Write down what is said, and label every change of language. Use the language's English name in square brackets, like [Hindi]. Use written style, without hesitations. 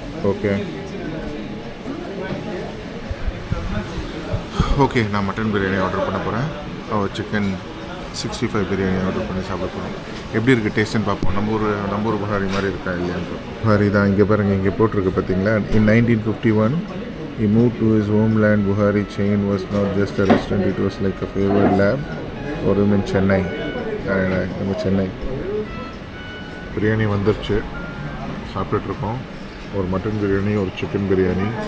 [Tamil] Okay okay, நான் mutton biryani order பண்ண போகிறேன். சிக்கன் 65 பிரியாணி ஆர்டர் பண்ணி சாப்பிட போகிறேன். எப்படி இருக்குது டேஸ்ட்டுன்னு பார்ப்போம். நம்ம ஊர் புகாரி மாதிரி இருக்கா இல்லையான்னு. புகாரி தான். இங்கே பாருங்கள், இங்கே போட்டிருக்கு பார்த்தீங்களா. [English] In 1951 he moved to his homeland. Buhari chain was not just a restaurant, it was like a favored lab for him in Chennai. [Tamil] நம்ம சென்னை. பிரியாணி வந்துருச்சு, சாப்பிட்டுட்ருக்கோம். ஒரு மட்டன் பிரியாணி, ஒரு சிக்கன் பிரியாணி.